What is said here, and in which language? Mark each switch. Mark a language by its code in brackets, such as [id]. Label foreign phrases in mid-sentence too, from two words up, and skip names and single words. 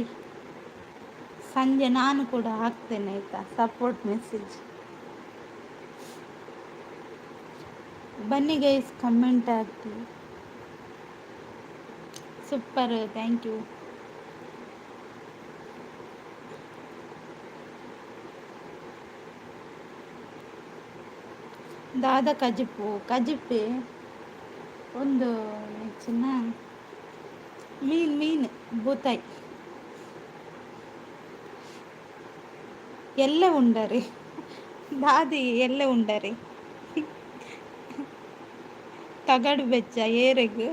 [kn] ಸಂಜೆ ನಾನು ಕೂಡ ಹಾಕ್ತೇನೆ ಆಯಿತಾ, [en] support message. [kn] ಬನ್ನಿ ಗೈಸ್, ಕಮೆಂಟ್ ಹಾಕಿ. ಸೂಪರ್, [en] Thank you. [tcy] ದಾದ ಕಜಿಪ್ಪೆ ಒಂದು ಚಿನ್ನ ಮೀನು ಬೂತಾಯಿ ಎಲ್ಲ ಉಂಡರಿ ದಾದಿ ಎಲ್ಲ ಉಂಡರಿ ತಗಡು ಬೆಚ್ಚ ಏರೆಗು.